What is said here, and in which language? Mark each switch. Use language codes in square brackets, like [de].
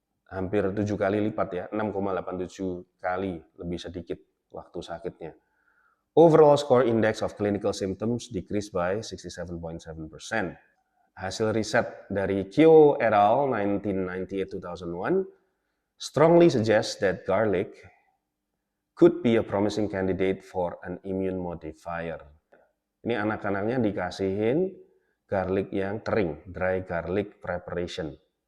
[id] Hampir 7 kali lipat ya, 6,87 kali lebih sedikit waktu sakitnya. [en] Overall score index of clinical symptoms decreased by 67.7%. [id] Hasil riset dari Kyo et al. [en] 1998-2001 strongly suggests that garlic could be a promising candidate for an immune modifier. [id] Ini anak-anaknya dikasihin garlic yang kering, [en] dry garlic preparation.